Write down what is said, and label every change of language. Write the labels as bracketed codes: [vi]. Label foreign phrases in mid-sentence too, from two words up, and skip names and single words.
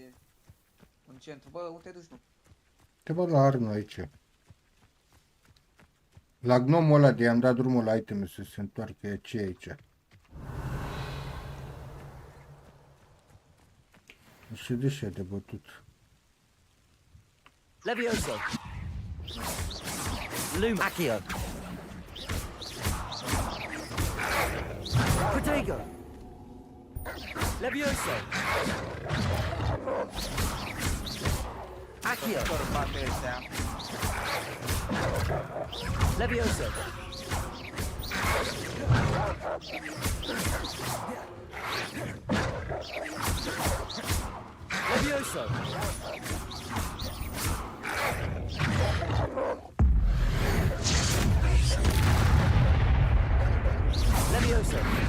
[ro] În centru. Bă, unde te duci, nu? Te văd la Arno aici. La gnomul ăla de i-am dat drumul la iteme să se întoarcă. Ce e aici? Și de ce de bătut? Levioso. Lum Accio. Protego. Levioso. Accio. Bate ăștia. Levioso. Levioso. Levioso.